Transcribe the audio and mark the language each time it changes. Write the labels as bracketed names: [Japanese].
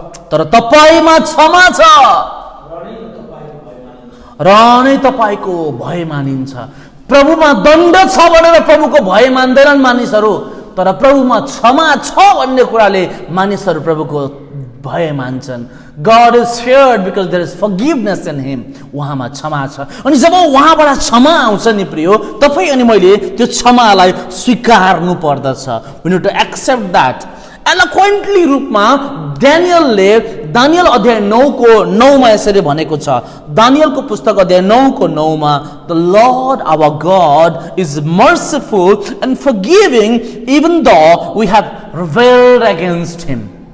[Nepali] तर तपाईमा क्षमा छ, र नै तपाईको भय मानिन्छ। प्रभुमा दण्ड छ भनेर प्रभुको भय मान्दैनन् मानिसहरू, तर प्रभुमा क्षमा छ भन्ने कुराले मानिसहरू प्रभुको भय मान्छन्। [English] God is feared because there is forgiveness in him. [Nepali] उहाँमा क्षमा छ। अनि जब उहाँबाट क्षमा आउँछ नि प्रियो, तपाई अनि मैले त्यो क्षमालाई स्वीकार्नु पर्दछ। [English] We need to accept that. [Nepali] एलोक्वेन्टली रूपमा दानियल अध्याय 9 को 9 मा यसरी भनेको छ। दानियलको पुस्तक अध्याय 9 को 9 मा, [English] The Lord our God is merciful and forgiving even though we have rebelled against him.